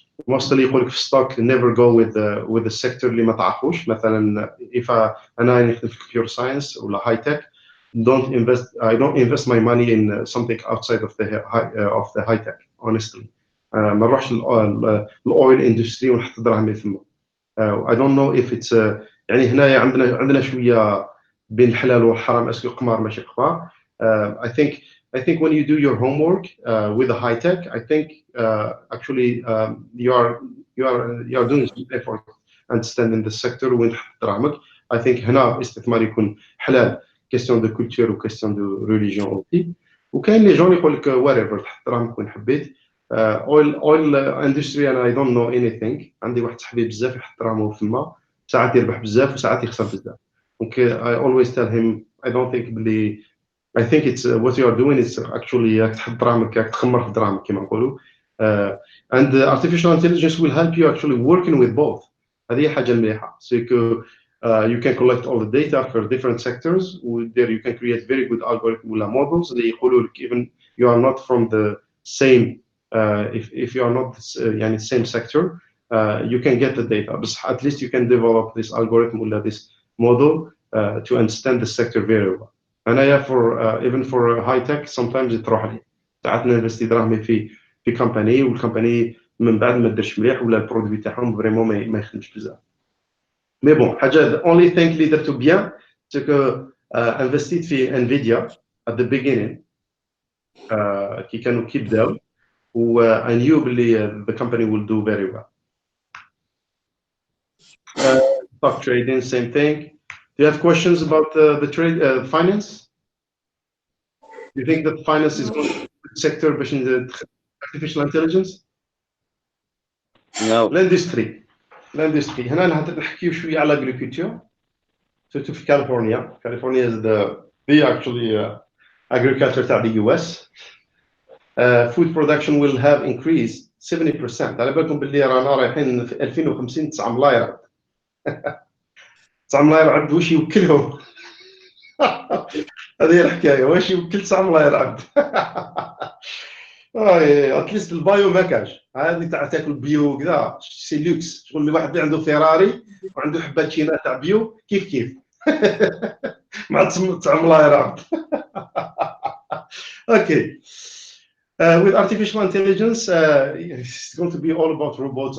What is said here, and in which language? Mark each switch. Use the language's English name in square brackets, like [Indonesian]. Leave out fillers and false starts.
[English] Mostly يقولك في stock never go with the sector [Arabic] اللي ما تعرفوش. [English] مثلا if [Arabic] أنا نخدم في [English] computer science ولا high tech, I don't invest my money in something outside of the high tech honestly. [Arabic] ما نروحش الاويل industry ونحط دراهمي ثم. [English] I don't know if it's [Arabic] يعني هنايا عندنا شويه بين الحلال والحرام اسكو قمار ماشي قمار. [English] I think when you do your homework with the high tech, I think actually you are doing some effort understanding the sector [Arabic] وين تحط دراهمك. [English] I think [Arabic] هنا استثمار يكون حلال [French] question de culture و question de religion aussi. [Arabic] وكاين لي جون يقول لك whatever تحط دراهمك وين حبيت. [English] oil industry and I don't know anything. [Arabic] عندي واحد صاحبي بزاف يحط دراهمه فما ساعات يربح بزاف وساعات يخسر بزاف. [English] Okay, I always tell him I don't think بلي I think it's what you are doing is actually [Arabic] راك تحط دراهمك راك تخمر في دراهمك كما نقولوا. [English] And artificial intelligence will help you actually working with both. [Arabic] هذه حاجة مليحة. [English] So you can collect all the data for different sectors. There you can create very good algorithm ولا models [Arabic] اللي يقولوا لك [English] even you are not from the same if you are not يعني same sector you can get the data. But at least you can develop this algorithm ولا this model to understand the sector very well. [Arabic] أنا [English] for even for high tech [Arabic] sometimes تروح لي ساعات ننفستي دراهمي في كومباني والكومباني من بعد ما ديرش مليح ولا البرودوي تاعهم فريمون ما يخدمش بزاف. مي بون حاجه [English] the only thing [Arabic] اللي درتو بيان سو كو انفستيت في انفيديا [English] at the beginning [Arabic] كي كانوا كيبداو و [English] I knew [Arabic] بلي [English] the company will do very well. Stock trading same thing. Do you have questions about the trade finance? Do you think that finance is going to be a sector باش artificial intelligence No. [Arabic] الاندستري هنا نحكيو شويه على agriculture surtout في كاليفورنيا [English] is the actually agriculture [Arabic] تاع the US. [English] Food production will have increased 70%. [Arabic] على بالكم باللي رانا رايحين في 2050 9 ملاير عبد 9 ملاير عبد واش يوكلهم هذه هي الحكايه واش يوكل 9 ملاير عبد اتليست البايو ما كاش هذه تاع تاكل بيو كذا سي لوكس شغل واحد اللي عنده فيراري وعنده حبه تشينا تاع بيو كيف مع 9 ملاير عبد اوكي. [English] With artificial intelligence, it's going to be all about robots.